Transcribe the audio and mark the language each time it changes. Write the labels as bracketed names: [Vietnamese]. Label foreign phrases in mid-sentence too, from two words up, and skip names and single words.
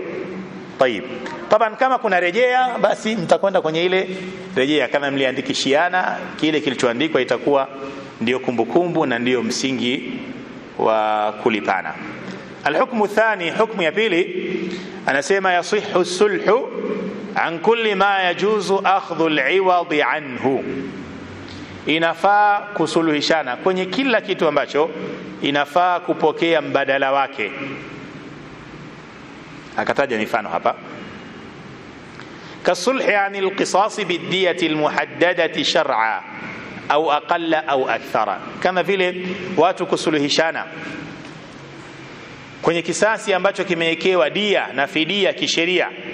[Swahili] Tayib. Taban kama kuna rejea, basi mtakwenda kwenye ile rejea. Kama mliandikishiana, kile kilichoandikwa itakuwa ndio kumbukumbu na ndio msingi wa kulipana. [Arabic] الحكم الثاني, [Swahili] hukmu ya pili, anasema [Arabic] يصح الصلح عن كل ما يجوز أخذ العوض عنه. [Swahili] Inafaa kusuluhishana kwenye kila kitu ambacho inafaa kupokea mbadala wake. Akataja mifano hapa: [Arabic] كالصلح عن القصاص بالدية المحددة شرعا أو أقل أو أكثر, [Swahili] kama vile watu kusuluhishana kwenye kisasi ambacho kimewekewa dia na fidia kisheria.